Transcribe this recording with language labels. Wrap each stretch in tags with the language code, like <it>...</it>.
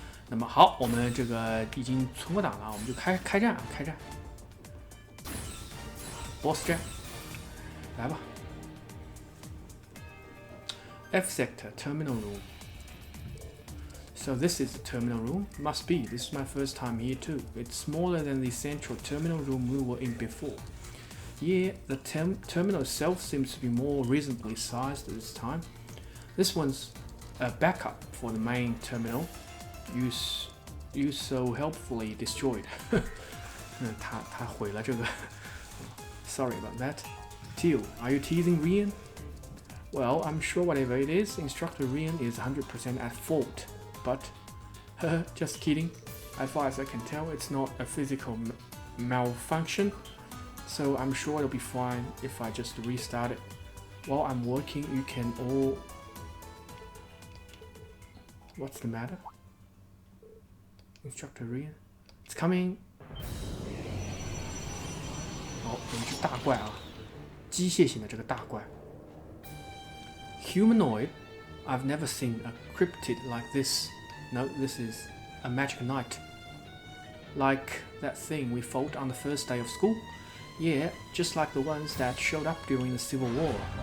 <zh>那么好，我们这个已经存过档了，我们就开战啊，开战 ，BOSS 战，来吧 ，</zh> <en>F sector terminal room。So this is the terminal room? Must be. This is my first time here too. It's smaller than the central terminal room we were in before. Yeah, the terminal itself seems to be more reasonably sized this time. This one's a backup for the main terminal. You so helpfully destroyed.</en> <zh>他毁了这个</zh> <en>Sorry about that. Teal, are you teasing Rian? Well, I'm sure whatever it is, Instructor Rian is 100% at fault. But, just kidding. As far as I can tell, it's not a physical malfunction, so I'm sure it'll be fine if I just restart it. While I'm working, you can all... What's the matter? Instructor Rian? It's coming!</en> <zh>好，有一只大怪啊，机械型的这个大怪。</zh> <en>Humanoid? I've never seen a cryptid like this. No, this is a magic knight. Like that thing we fought on the first day of school? Yeah, just like the ones that showed up during the Civil War.</en>